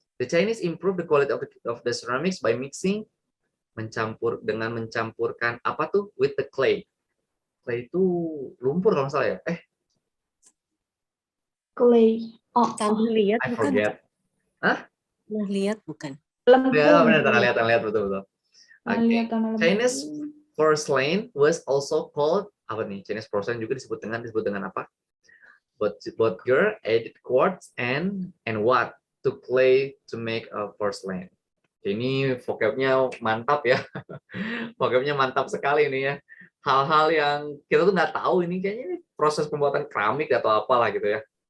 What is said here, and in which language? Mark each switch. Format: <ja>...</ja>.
<en>The Chinese improved the quality of the ceramics by mixing</en> <id>mencampurkan apa tuh?</id> <en>With the clay.</en> <id>Clay itu lumpur kalau nggak salah ya.</id> <en>Clay.</en> <id>Tanah liat</id> <en>I</en> <id>bukan?</id> <en>forget.</en> <id>Tanah liat bukan? Lempung. Ya, benar, tanah liat betul. Liat tanah lempung.</id> <en>Chinese porcelain was also called</en> <id>apa nih? Chinese porcelain juga disebut dengan apa?</id> <en>Both girl added quartz and what to clay to make a porcelain.</en> <id>Ini vocabnya mantap ya. Vocabnya mantap sekali ini ya. Hal-hal yang kita tuh nggak tahu ini kayaknya ini proses pembuatan keramik atau apalah gitu ya.</id>